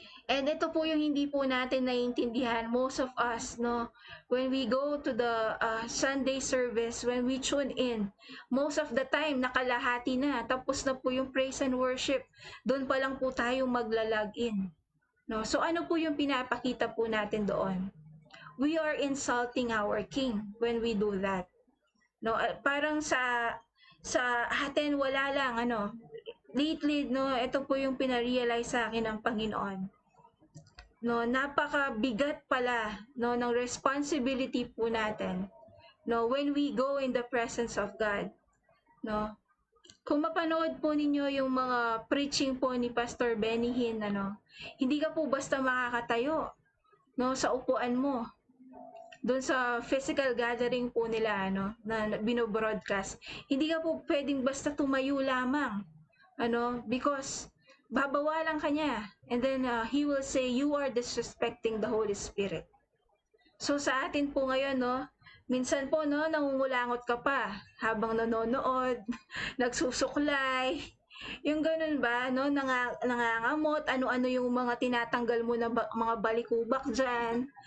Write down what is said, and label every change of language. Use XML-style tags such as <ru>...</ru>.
<en>And</en> <tl>ito po yung hindi po natin naiintindihan,</tl> <en>most of us, when we go to the Sunday service, when we tune in, most of the time,</en> <tl>nakalahati na, tapos na po yung</tl> <en>praise and worship,</en> <tl>doon pa lang po tayo magla-log in. So ano po yung pinapakita po natin doon?</tl> <en>We are insulting our King when we do that.</en> <tl>Parang sa atin, wala lang, lately, ito po yung pinarealize sa akin ng Panginoon. Napakabigat pala ng responsibility po natin</tl> <en>when we go in the presence of God.</en> <tl>Kung mapanood po ninyo yung mga preaching po ni Pastor Benny Hinn, hindi ka po basta makakatayo sa upuan mo. Doon sa physical gathering po nila na binobroadcast, hindi ka po pwedeng basta tumayo lamang. Because babawalan ka niya.</tl> <en>And then he will say, you are disrespecting the Holy Spirit.</en> <tl>So sa atin po ngayon, minsan po, nangungulangot ka pa habang nanonood, nagsusuklay. Yung ganun ba, nangangamot, ano-ano yung mga tinatanggal mo na mga balikubak dyan.</tl>